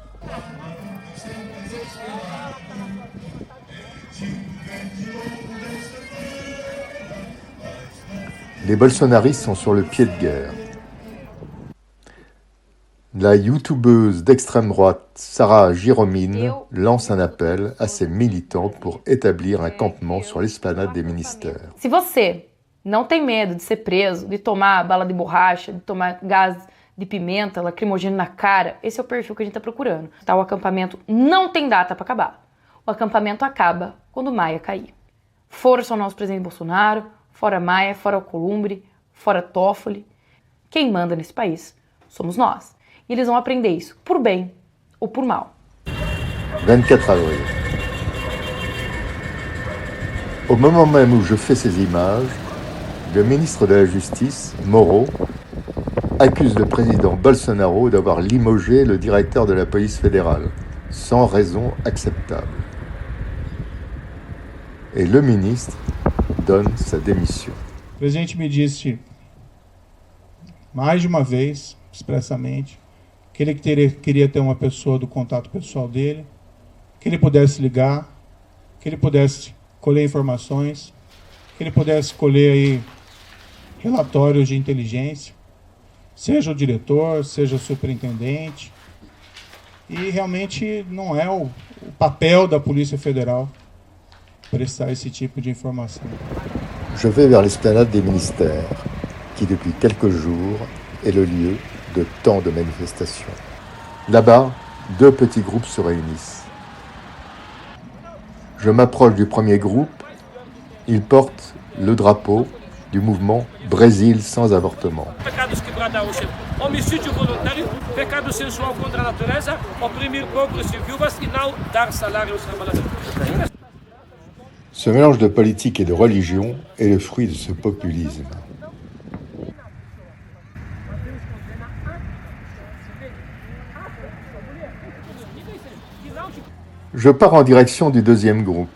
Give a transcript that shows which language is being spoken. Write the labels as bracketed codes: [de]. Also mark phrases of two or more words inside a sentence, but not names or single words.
[fr] Les bolsonaristes sont sur le pied de guerre. La youtubeuse d'extrême droite Sarah Giromine lance un appel à ses militants pour établir un campement sur l'esplanade des ministères. [pt] Se você não tem medo de ser preso, de tomar bala de borracha, de tomar gás de pimenta, lacrimogêneo na cara, esse é o perfil que a gente está procurando. Tá, o acampamento não tem data para acabar. O acampamento acaba quando Maia cair. Fora só nosso presidente Bolsonaro, fora Maia, fora Alcolumbre, fora Toffoli. Quem manda nesse país somos nós. E eles vont aprender isso, por bem ou por mal. [fr] 24 avril. Au moment même où je fais ces images, le ministre de la Justice, Moro, accuse le président Bolsonaro d'avoir limogé le directeur de la police fédérale, sans raison acceptable. Et le ministre donne sa démission. [pt] O presidente me disse mais de uma vez, expressamente, que ele queria ter uma pessoa do contato pessoal dele, que ele pudesse ligar, que ele pudesse colher informações, que ele pudesse colher aí relatórios de inteligência, seja o diretor, seja o superintendente. E realmente não é o papel da Polícia Federal prestar esse tipo de informação. [fr] Je vais vers l'esplanade des ministères, qui depuis quelques jours est le lieu de tant de manifestations. Là-bas, 2 petits groupes se réunissent. Je m'approche du premier groupe, il porte le drapeau du mouvement Brésil sans avortement. [pt] Pecados que Bradão, homicídio voluntário, pecado sensual contra a natureza, oprimir pobres e viúvas e não dar salário aos trabalhadores. [fr] Ce mélange de politique et de religion est le fruit de ce populisme. Je pars en direction du deuxième groupe.